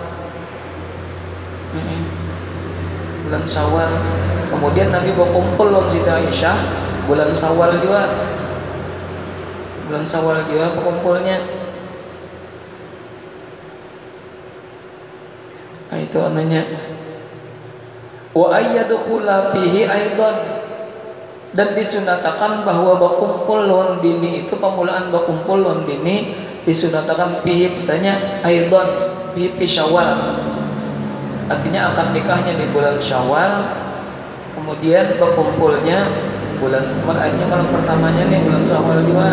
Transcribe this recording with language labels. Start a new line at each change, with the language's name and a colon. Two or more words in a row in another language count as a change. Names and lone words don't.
Banjar: Bulan Syawal. Kemudian Nabi berkumpul lawan Siti Aisyah bulan Syawal juga. Bulan Syawal juga berkumpulnya. Nah, itu ananya.
Arabic: وأن يدخل فيه أيضا,
Banjar: dan disunatakan bahwa berkumpul lawan bini itu, pemulaan berkumpul lawan bini disunatakan fihi, katanya
Arabic: أيضا في شوال.
Banjar: Artinya akad nikahnya di bulan Syawal, kemudian berkumpulnya bulan makanya malam pertamanya nih bulan Syawal juga.